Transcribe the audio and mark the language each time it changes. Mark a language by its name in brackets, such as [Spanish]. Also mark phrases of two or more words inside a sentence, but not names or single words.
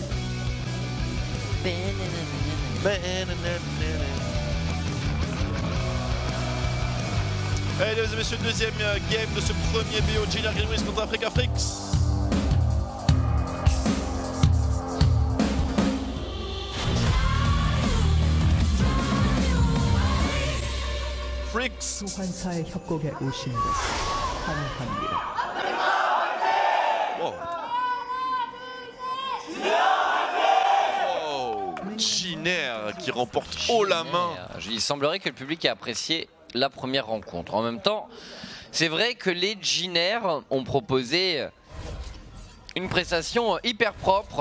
[French] Allez mesdames et messieurs, deuxième game de ce premier BO Jiner Greenwings contre Africa Frix. Frix. [Korean] 소환사의 협곡에 오신 것을 환영합니다. [French] Wow. Oh, Jiner qui remporte haut la main. Il semblerait que le public ait apprécié la première rencontre. En même temps, c'est vrai que les Jiner ont proposé une prestation hyper propre.